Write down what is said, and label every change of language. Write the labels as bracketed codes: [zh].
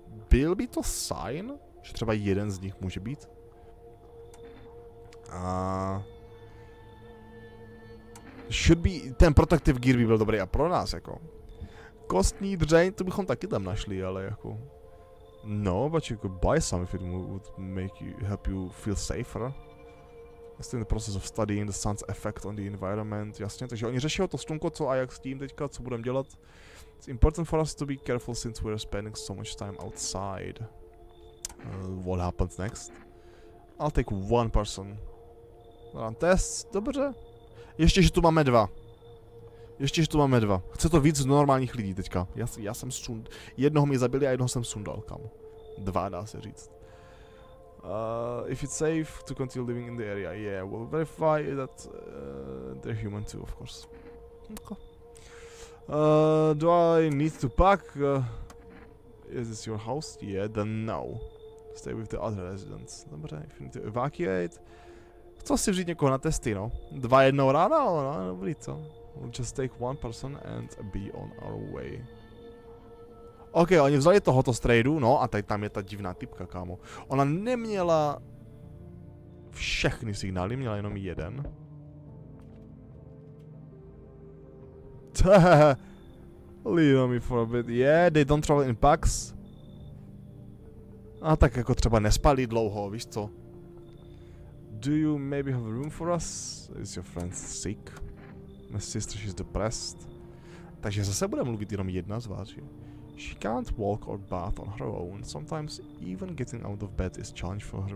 [cs] Byl by to sign, že třeba jeden z nich může být? [en] Should be, [cs] ten protective gear by byl dobrý a pro nás, jako. Kostní dřeň, to bychom taky tam našli, ale jako... [en] No, but you could buy some if it would help you feel safer. Still in the process of studying the sun's effect on the environment, [cs] jasně, takže oni řeší to slunko, co a jak s tím teďka, co budeme dělat. [en] It's important for us to be careful since we're spending so much time outside. What happens next? I'll take one person. Test, dobře. [cs] Ještě, že tu máme dva. Chce to víc normálních lidí teďka. Já jsem jednoho mi zabili a jednoho jsem sundal, kámo. Dva, dá se říct. [en] If it's safe to continue living in the area, yeah, we'll verify that they're human too, of course. Okay. Do I need to pack? Is this your house? Yeah, then no. Stay with the other residents. Dobře, if you need to evacuate. [cs] Co si vzít někoho na testy, no? 2 jednou ráno, no, dobrý, co? [en] We'll just take one person and be on our way. [cs] OK, oni vzali tohoto strejdu, no a tady tam je ta divná typka, kámo. Ona neměla všechny signály, měla jenom jeden. [en] Leave me for a bit. Yeah, they don't travel in packs. [cs] A tak jako třeba nespali dlouho, víš co? [en] Do you maybe have room for us? Is your friend sick? My sister, she's depressed. [cs] Takže zase bude mluvit jenom jedna z vás, jo? [en] She can't walk or bath on her own. Sometimes even getting out of bed is challenge for her.